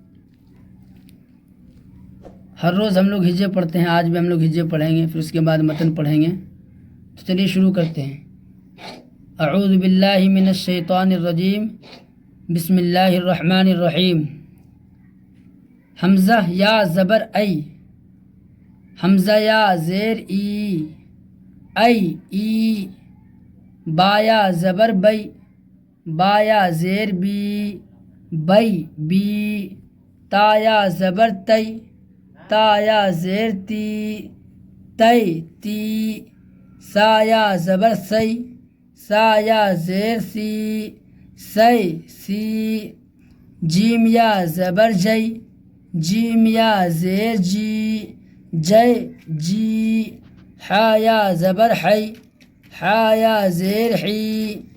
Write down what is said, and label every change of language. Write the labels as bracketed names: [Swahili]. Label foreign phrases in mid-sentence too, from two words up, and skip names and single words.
[Urdu] ہر روز ہم لوگ ہجے پڑھتے ہیں، آج بھی ہم لوگ ہجے پڑھیں گے، پھر اس کے بعد متن پڑھیں گے۔ تو چلیے شروع کرتے ہیں۔ [Arabic] اعوذ باللہ من الشیطان الرجیم، بسم اللہ الرحمن الرحیم۔ [Urdu] حمزہ یا زبر ای، حمزہ یا زیر ای، ای، با یا زبر بی، با یا زیر بی، بی، تا یا زبر تی، تا یا زیر تی، تی، سا یا زبر سی، سا یا زیر سی، سی، جیم یا زبر جی، جیم یا زیر جی، جی، حا یا زبر حی، حا یا زیر حی،